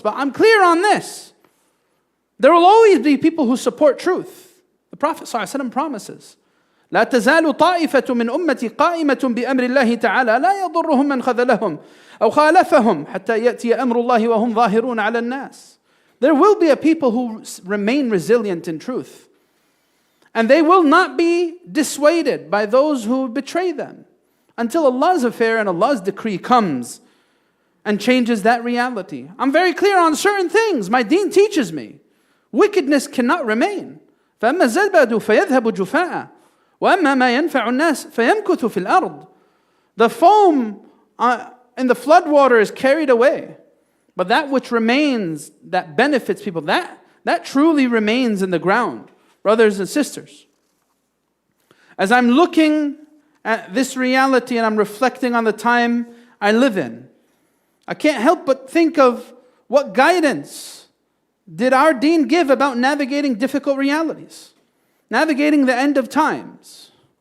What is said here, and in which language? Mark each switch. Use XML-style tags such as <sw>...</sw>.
<en>But I'm clear on this. There will always be people who support truth. The Prophet ﷺ promises,</en> <ar>لا تزال طائفة من أمتي قائمة بأمر الله تعالى لا يضرهم من خذلهم أو خالفهم حتى يأتي أمر الله وهم ظاهرون على الناس.</ar> <en>There will be a people who remain resilient in truth. And they will not be dissuaded by those who betray them until Allah's affair and Allah's decree comes and changes that reality. I'm very clear on certain things. My deen teaches me. Wickedness cannot remain.</en> <ar>فَأَمَّا الزَّبَدُ فَيَذْهَبُ جُفَاءً وَأَمَّا مَا يَنْفَعُ النَّاسِ فَيَمْكُثُ فِي الْأَرْضِ.</ar> <en>The foam in the floodwater is carried away. But that which remains, that benefits people, that truly remains in the ground. Brothers and sisters, as I'm looking at this reality and I'm reflecting on the time I live in, I can't help but think of what guidance did our deen give about navigating difficult realities, navigating the end of times.</en>